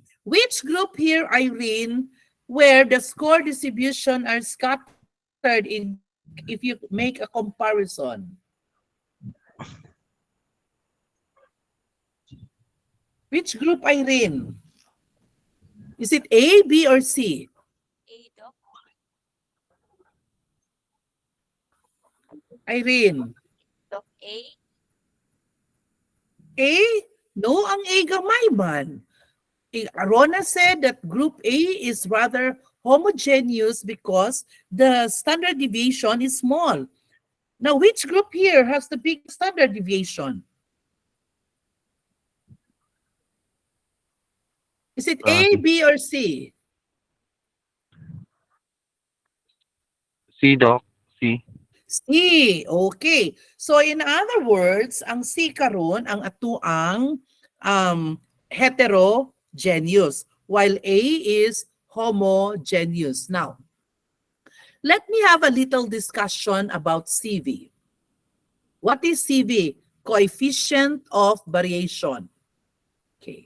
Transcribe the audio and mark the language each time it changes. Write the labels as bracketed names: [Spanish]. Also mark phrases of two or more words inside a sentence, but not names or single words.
[English] Which group here, Irene, where the score distribution are scattered in, if you make a comparison? Which group, Irene? Is it A, B, or C? A, Doc. Irene? Doc, A. [Cebuano] A? No, ang A gamay man. [English] Rona said that group A is rather homogeneous because the standard deviation is small. Now, which group here has the big standard deviation? Is it A, B, or C? C, Doc. C. C. Okay. So in other words, [Cebuano] ang C karon ang atuang [English] heterogeneous while A is homogeneous. Now, let me have a little discussion about CV. What is CV? Coefficient of variation. Okay.